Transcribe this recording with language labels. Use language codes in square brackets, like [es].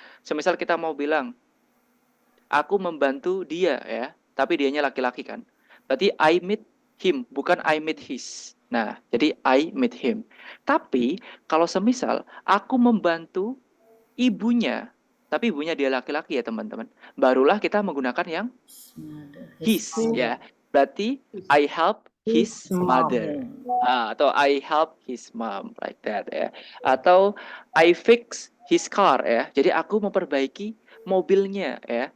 [id] Semisal kita mau bilang aku membantu dia ya, tapi dianya laki-laki kan. Berarti [en] I meet him, [id] bukan [en] I meet his. [id] Nah, jadi [en] I meet him. [id] Tapi kalau semisal aku membantu ibunya, tapi ibunya dia laki-laki ya teman-teman, barulah kita menggunakan yang his ya. Berarti [en] I help his mother. [id] Atau [en] I help his mom like that ya. [id] Atau [en] I fix his car ya. [id] Jadi aku memperbaiki mobilnya ya.